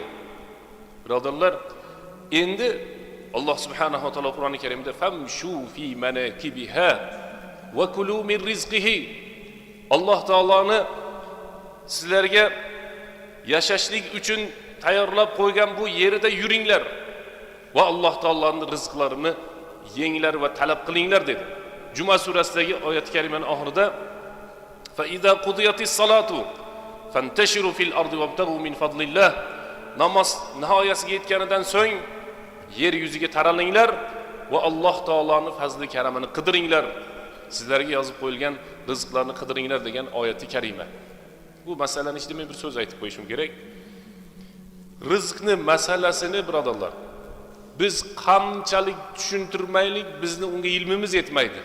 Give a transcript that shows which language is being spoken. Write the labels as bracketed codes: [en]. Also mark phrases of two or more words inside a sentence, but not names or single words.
[uz] Birodarlar, endi Alloh [ar] سبحانه وتعالى [uz] Qur'oni Karimda [ar] فامشوا في مناكبها وكلوا من رزقه. [uz] Alloh taoloni sizlarga yashashlik uchun tayyorlab qo'ygan bu yerida yuringlar va Alloh taoloning rizqlarini yenglar va talab qilinglar dedi. Juma surasidagi oyat karimaning oxirida [ar] فإذا قضيت الصلاة فانتشروا في الأرض وابتغوا من فضل الله, [uz] namoz nihoyasiga yetganidan so'ng yer yuziga taralinglar va Alloh taoloning fazli karamini qidiringlar, sizlarga yozib qo'yilgan rizqlarni qidiringlar degan oyati karima. Bu masalani hech nima bir so'z aytib qo'yishim kerak. Rizqni masalasini birodarlar, biz qanchalik tushuntirmaylik, bizni unga ilmimiz yetmaydi.